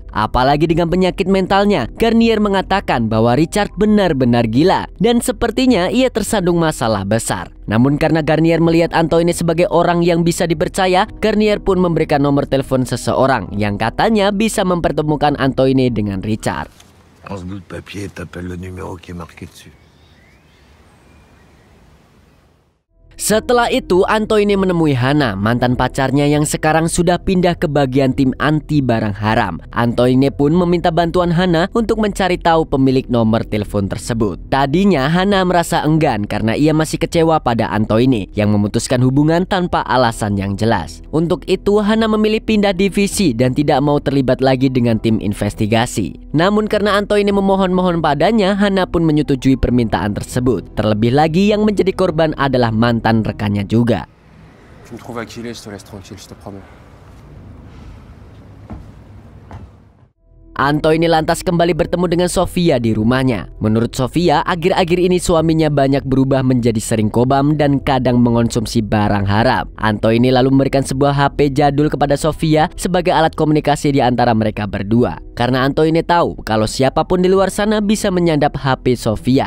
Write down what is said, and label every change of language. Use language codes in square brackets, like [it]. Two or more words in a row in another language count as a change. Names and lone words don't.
[id] Apalagi dengan penyakit mentalnya, Garnier mengatakan bahwa Richard benar-benar gila dan sepertinya ia tersandung masalah besar. Namun karena Garnier melihat Antoine sebagai orang yang bisa dipercaya, Garnier pun memberikan nomor telepon seseorang yang katanya bisa mempertemukan Antoine dengan Richard. [fr] En ce bout de papier, t'appelles le numéro qui est marqué dessus. [id] Setelah itu Antoine menemui Hana, mantan pacarnya yang sekarang sudah pindah ke bagian tim anti barang haram. Antoine pun meminta bantuan Hana untuk mencari tahu pemilik nomor telepon tersebut. Tadinya Hana merasa enggan karena ia masih kecewa pada Antoine yang memutuskan hubungan tanpa alasan yang jelas. Untuk itu Hana memilih pindah divisi dan tidak mau terlibat lagi dengan tim investigasi. Namun karena Antoine memohon-mohon padanya, Hana pun menyetujui permintaan tersebut. Terlebih lagi yang menjadi korban adalah mantan rekannya juga. [fr] Tu me trouves à qui il est, je te laisse tranquille, je te promets. [id] Antoine lantas kembali bertemu dengan Sofia di rumahnya. Menurut Sofia, akhir-akhir ini suaminya banyak berubah menjadi sering kobam dan kadang mengonsumsi barang haram. Antoine lalu memberikan sebuah HP jadul kepada Sofia sebagai alat komunikasi di antara mereka berdua. Karena Antoine tahu kalau siapapun di luar sana bisa menyadap HP Sofia.